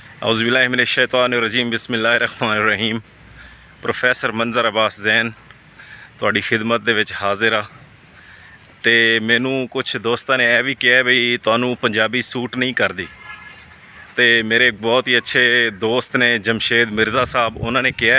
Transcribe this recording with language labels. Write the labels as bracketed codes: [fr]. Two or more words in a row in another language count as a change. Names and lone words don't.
[ar] اعوذ باللہ من الشیطان الرجیم بسم اللہ الرحمن الرحیم [pa] ਪ੍ਰੋਫੈਸਰ ਮੰਜ਼ਰ ਅਬਾਸ ਜ਼ੈਨ ਤੁਹਾਡੀ ਖਿਦਮਤ ਦੇ ਵਿੱਚ ਹਾਜ਼ਰ ਆ। ਤੇ ਮੈਨੂੰ ਕੁਝ ਦੋਸਤਾਂ ਨੇ ਇਹ ਵੀ ਕਿਹਾ ਬਈ ਤੁਹਾਨੂੰ ਪੰਜਾਬੀ ਸੂਟ ਨਹੀਂ ਕਰਦੀ, ਤੇ ਮੇਰੇ ਬਹੁਤ ਹੀ ਅੱਛੇ ਦੋਸਤ ਨੇ ਜਮਸ਼ੇਦ ਮਿਰਜ਼ਾ ਸਾਹਿਬ, ਉਹਨਾਂ ਨੇ ਕਿਹਾ।